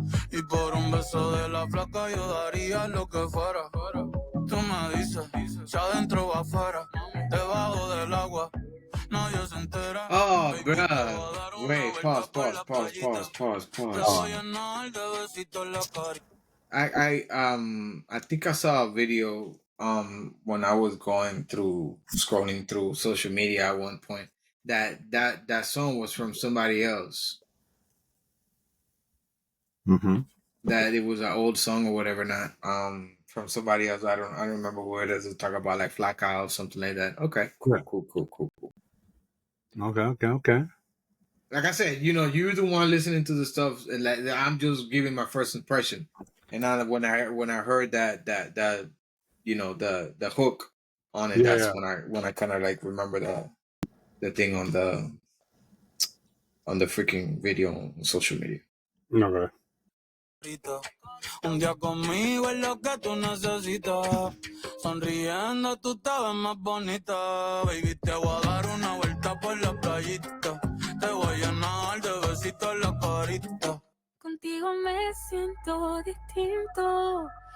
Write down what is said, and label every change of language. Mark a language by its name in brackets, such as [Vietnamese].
[Spanish] Y por un beso de la flaca yo daría lo que fuera. Tú me dices, si adentro o afuera, debajo del agua. Nadie se entera. Oh, [English] Baby, bruh. [Spanish] te voy a dar una [English] Wait, [Spanish] vuelta por la [English] pause. [Spanish] Te voy a llenar de besitos la carita. [English] I think I saw a video when I was scrolling through social media at one point that song was from somebody else. Mm-hmm. That it was an old song or whatever, not from somebody else. I don't remember who it is. It's talk about like Flaca or something like that. Okay, cool. Okay. Like I said, you're the one listening to the stuff, and like I'm just giving my first impression. And now when I heard that the hook on it, that's when I kind of like remember the thing on the freaking video on social media. Okay. [Spanish] Un día conmigo es lo que tú necesitas. Sonriendo tú te ves más bonita. Baby, te voy a dar una vuelta por la playita. Te voy a llenar de besitos la carita. Contigo me siento distinto.